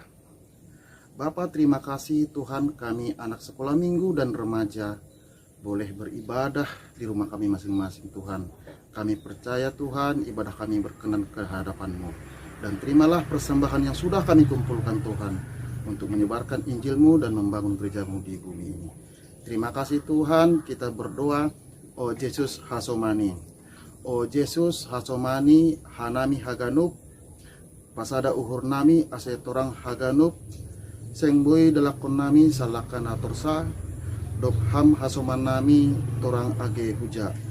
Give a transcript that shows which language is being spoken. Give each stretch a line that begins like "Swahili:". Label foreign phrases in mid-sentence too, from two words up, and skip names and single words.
Indonesian: Bapa, terima kasih Tuhan, kami anak sekolah minggu dan remaja boleh beribadah di rumah kami masing-masing Tuhan. Kami percaya Tuhan, ibadah kami berkenan ke hadapan-Mu. Dan terimalah persembahan yang sudah kami kumpulkan Tuhan, untuk menyebarkan Injil-Mu dan membangun gereja-Mu di bumi ini. Terima kasih Tuhan, kita berdoa,
Simeulue: O Yesus Hasomani. O Yesus Hasomani, Hanami Haganup, pasada uhur nami asetorang Haganup, sengboi delakon nami salakan atorsa, dokham Hasoman nami torang age huja.